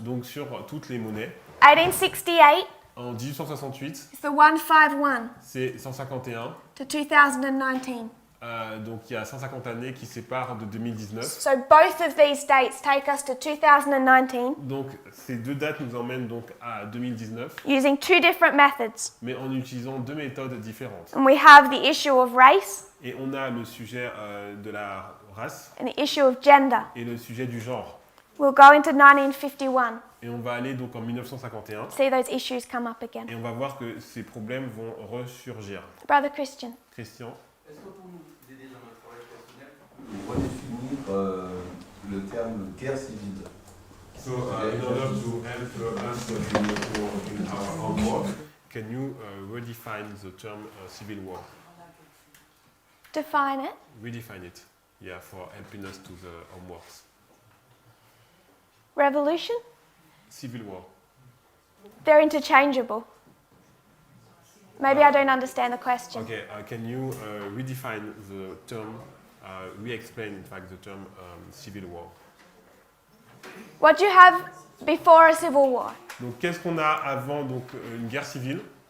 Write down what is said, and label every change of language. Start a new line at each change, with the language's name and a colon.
French: donc sur toutes les monnaies. 1868 En 1868,
English: is the 151
French: c'est 151.
English: to 2019.
French: Donc il y a 150 années qui séparent de 2019.
English: So both of these dates take us to 2019
French: Donc ces deux dates nous emmènent donc à 2019,
English: using two different methods.
French: mais en utilisant deux méthodes différentes.
English: And we have the issue of race
French: Et on a le sujet de la race
English: and the issue of gender.
French: et le sujet du genre.
English: We'll go into 1951,
French: Et on va aller donc en 1951
English: see those issues come up again.
French: et on va voir que ces problèmes vont ressurgir.
English: Brother Christian.
French: Christian, Est-ce que pour nous aider dans notre travail personnel, Redéfinir le terme guerre civile.
English: so in order to help us in our own work, can you redefine the term civil war? Define it. Redefine it, yeah, for helping us to the homeworks. Revolution. Civil war. They're interchangeable. Maybe I don't understand the question. Okay, can you redefine the term, re-explain in fact the term civil war? What do you have before a civil war?
French: Donc qu'est-ce qu'on a avant donc une guerre civile?